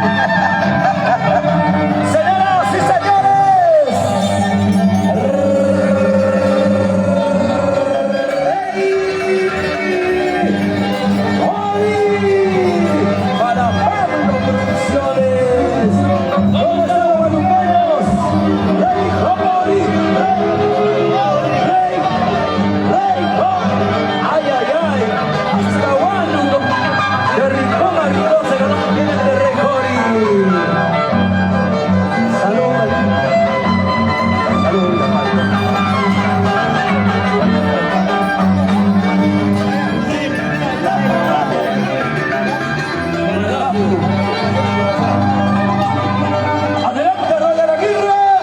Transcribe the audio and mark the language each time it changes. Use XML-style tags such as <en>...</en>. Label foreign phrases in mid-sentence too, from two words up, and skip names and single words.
<es>Señoras y señores. Para Pablo Producciones. ¿Dónde están los maluqueños? Rey Jori. Rey Jori. Ay. Hasta Huánuco. De rincón a rincón se ganó el de Rey Jori. Salud. Adelante, Roger Aguirre.</es>